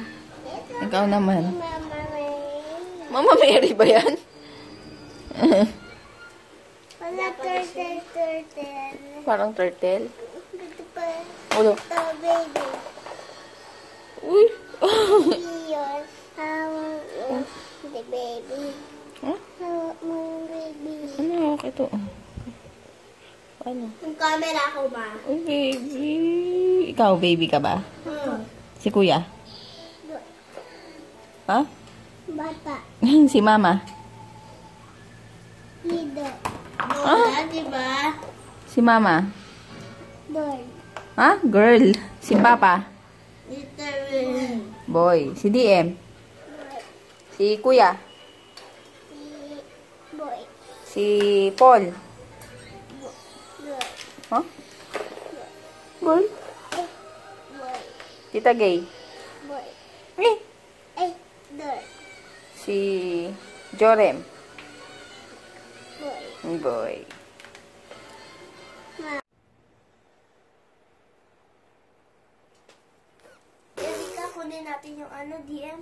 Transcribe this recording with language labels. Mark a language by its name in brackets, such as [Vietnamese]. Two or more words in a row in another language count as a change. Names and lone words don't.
[Filipino] Ikaw naman. Mama Mary ba yan? Wala turtle. Parang turtle. Ito pa. Ulo. Ito, baby. Uy. Yun. Hawak mo. [English] The baby. [Filipino] Huh? Hawak mo yung baby. Ano hawak ito? Ano? Yung camera ko ba? Uy, baby. Ikaw, baby ka ba? Si kuya? Ha? Bata. Si mama? Lido. Doon, diba? Si mama? Doon. Ha? Girl. Si papa? Little. Boy. Si DM? Si kuya? Boy. Si Paul? Boy. Huh? Girl? Boy. Tita Gay? Boy. Eh? Doon. Si Jorem? Boy. Boy. Erika, kunin natin yung DM.